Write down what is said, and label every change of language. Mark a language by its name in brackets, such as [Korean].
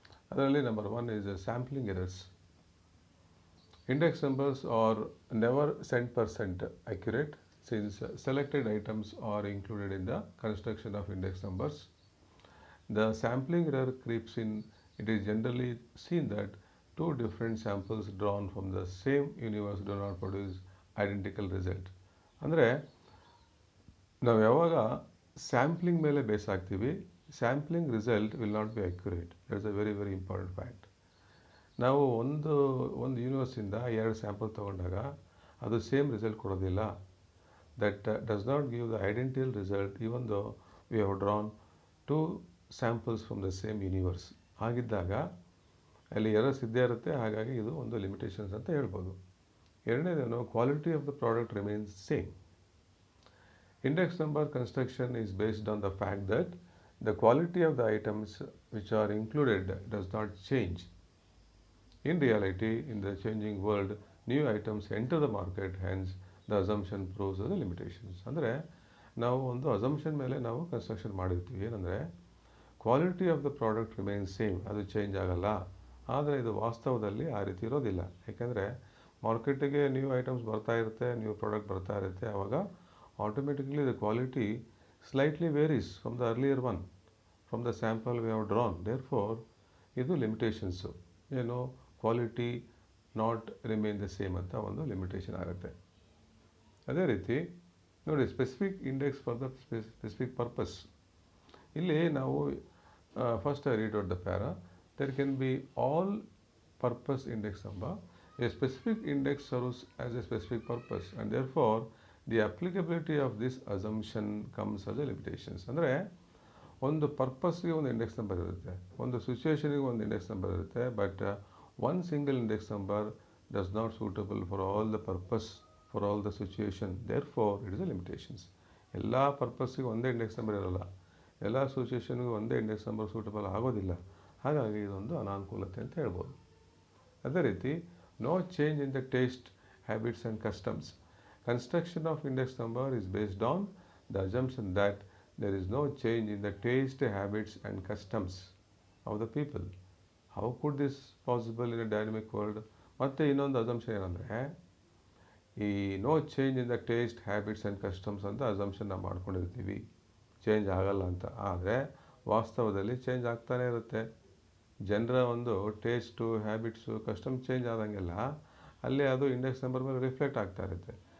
[Kannada] ಅದರಲ್ಲಿ [English] number one is sampling errors. Index numbers are never 100% accurate since selected items are included in the construction of index numbers. The sampling error creeps in. It is generally seen that two different samples drawn from the same universe do not produce identical result. [Kannada] ಅಂದರೆ ನಾವು ಯಾವಾಗ sampling ಮೇಲೆ base ಆಗ್ತೀವಿ, [English] Sampling result will not be accurate. That's a very very important fact. [Kannada] ನಾವು ಒಂದು ಯೂನಿವರ್ಸಿಂದ 2 sample ತೊಗೊಂಡಾಗ ಅದು same result ಕೊಡೋದಿಲ್ಲ. [English] That does not give the identical result even though we have drawn 2 samples from the same universe. [Kannada] ಹಾಗಿದ್ದಾಗ ಅಲ್ಲಿ errors ಇದ್ದೇ ಇರುತ್ತೆ. ಹಾಗಾಗಿ ಇದು ಒಂದು ಲಿಮಿಟೇಷನ್ಸ್ ಅಂತ ಹೇಳ್ಬೋದು. ಎರಡನೇದೇನು, [English] Quality of the product remains same. Index number construction is based on the fact that the quality of the items which are included does not change. In reality, in the changing world, new items enter the market, hence the assumption proves the limitations. [Kannada] ಅಂದರೆ ನಾವು ಒಂದು assumption ಮೇಲೆ ನಾವು construction ಮಾಡಿರ್ತೀವಿ. ಏನಂದರೆ [English] quality of the product remains same, [Kannada] ಅದು change ಆಗಲ್ಲ. ಆದರೆ ಇದು ವಾಸ್ತವದಲ್ಲಿ ಆ ರೀತಿ ಇರೋದಿಲ್ಲ. ಯಾಕೆಂದರೆ ಮಾರ್ಕೆಟಿಗೆ ನ್ಯೂ ಐಟಮ್ಸ್ ಬರ್ತಾ ಇರುತ್ತೆ, ನ್ಯೂ ಪ್ರಾಡಕ್ಟ್ ಬರ್ತಾ ಇರುತ್ತೆ. ಆವಾಗ [English] automatically the quality slightly varies from the earlier one, from the sample we have drawn. [Kannada] Therefore, ಇದು ಲಿಮಿಟೇಷನ್ಸು. ಏನು, [English] quality not remain the same [Kannada] ಅಂತ ಒಂದು ಲಿಮಿಟೇಷನ್ ಆಗುತ್ತೆ. ಅದೇ ರೀತಿ ನೋಡಿ, [English] Specific index for the specific purpose. [Kannada] ಇಲ್ಲಿ ನಾವು [English] First I read out the para. There can be all purpose index number. A specific index serves as a specific purpose and therefore the applicability of this assumption comes as a limitations. [Kannada] ಅಂದರೆ ಒಂದು ಪರ್ಪಸ್ಗೆ ಒಂದು index number ಇರುತ್ತೆ, ಒಂದು ಸಿಚುವೇಷನಿಗೆ ಒಂದು index number ಇರುತ್ತೆ. [English] But one single index number does not suitable for all the purpose, for all the situation. Therefore it is a limitations. [Kannada] ಎಲ್ಲ ಪರ್ಪಸ್ಸಿಗೆ ಒಂದೇ index number ಇರೋಲ್ಲ, ಎಲ್ಲ ಸಿಚುವೇಷನ್ಗೂ ಒಂದೇ ಇಂಡೆಕ್ಸ್ ನಂಬರ್ ಸೂಟಬಲ್ ಆಗೋದಿಲ್ಲ. ಹಾಗಾಗಿ ಇದೊಂದು ಅನಾನುಕೂಲತೆ ಅಂತ ಹೇಳ್ಬೋದು. ಅದೇ ರೀತಿ [English] No change in the taste, habits and customs. Construction of index number is based on the assumption that there is no change in the taste, habits and customs of the people. How could this possible in a dynamic world? [Kannada] ಮತ್ತೆ ಇನ್ನೊಂದು assumption ಏನಂದರೆ, ಈ [English] no change in the taste, habits and customs [Kannada] ಅಂತ assumption ನಾವು ಮಾಡ್ಕೊಂಡಿರ್ತೀವಿ, change ಆಗಲ್ಲ ಅಂತ. ಆದರೆ ವಾಸ್ತವದಲ್ಲಿ ಚೇಂಜ್ ಆಗ್ತಾನೆ ಇರುತ್ತೆ. ಜನರ ಒಂದು ಟೇಸ್ಟು, ಹ್ಯಾಬಿಟ್ಸು, ಕಸ್ಟಮ್ ಚೇಂಜ್ ಆದಂಗೆಲ್ಲ ಅಲ್ಲಿ ಅದು ಇಂಡೆಕ್ಸ್ ನಂಬರ್ ಮೇಲೆ ರಿಫ್ಲೆಕ್ಟ್ ಆಗ್ತಾ ಇರುತ್ತೆ.